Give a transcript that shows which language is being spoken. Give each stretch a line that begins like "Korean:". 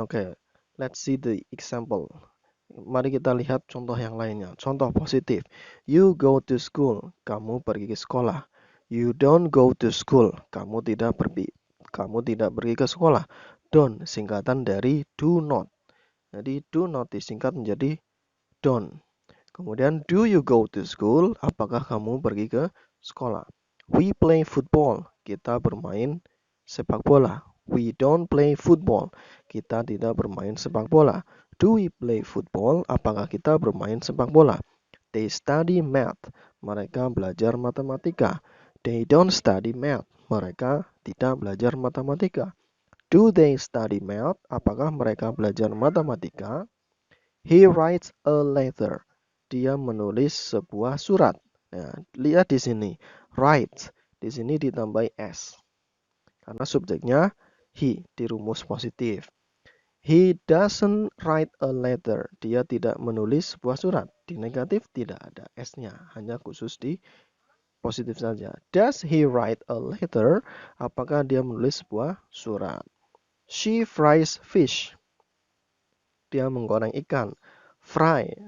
English: Oke, let's see the example.
Indonesian: Mari kita lihat contoh yang lainnya. Contoh positif.
English: You go to school.
Indonesian: Kamu pergi ke sekolah.
English: You don't go to school.
Indonesian: Kamu tidak pergi ke sekolah. Don't singkatan dari do not.
English: Jadi do not
Indonesian: disingkat menjadi
English: don't.
Indonesian: Kemudian
English: do you go to school?
Indonesian: Apakah kamu pergi ke sekolah?
English: We play football.
Indonesian: Kita bermain sepak bola.
English: We don't play football.
Indonesian: Kita tidak bermain sepak bola.
English: Do we play football?
Indonesian: Apakah kita bermain sepak bola?
English: They study math.
Indonesian: Mereka belajar matematika.
English: They don't study math.
Indonesian: Mereka tidak belajar matematika.
English: Do they study math?
Indonesian: Apakah mereka belajar matematika?
English: He writes a letter.
Indonesian: Dia menulis sebuah surat. Nah, lihat di sini, writes. Di sini ditambahi s. Karena subjeknya he di rumus positif.
English: He doesn't write a letter.
Indonesian: Dia tidak menulis sebuah surat. Di negatif tidak ada s-nya, hanya khusus di positif saja.
English: Does he write a letter?
Indonesian: Apakah dia menulis sebuah surat?
English: She fries fish.
Indonesian: Dia menggoreng ikan.
English: Fry.